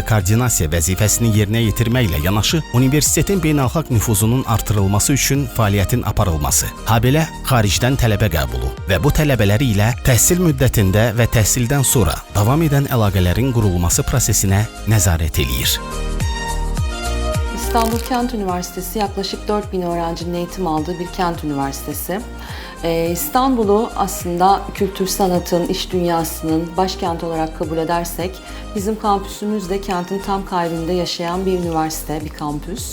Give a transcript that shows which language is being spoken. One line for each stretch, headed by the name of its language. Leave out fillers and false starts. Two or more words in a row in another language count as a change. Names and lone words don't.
Azerbaijani: koordinasiya vəzifəsini yerinə yetirməklə yanaşı, universitetin beynəlxalq nüfuzunun artırılması üçün fəaliyyətin aparılması, habelə xaricdən tələbə qəbulu və bu tələbələr ilə təhsil müddətində və təhsildən sonra davam edən əlaqələrin qurulması prosesinə nəzarət eləyir.
Turkish: İstanbul Kent Üniversitesi yaklaşık 4000 öğrencinin eğitim aldığı bir kent üniversitesi. İstanbul'u aslında kültür sanatın, iş dünyasının başkenti olarak kabul edersek bizim kampüsümüz de kentin tam kalbinde yaşayan bir üniversite, bir kampüs.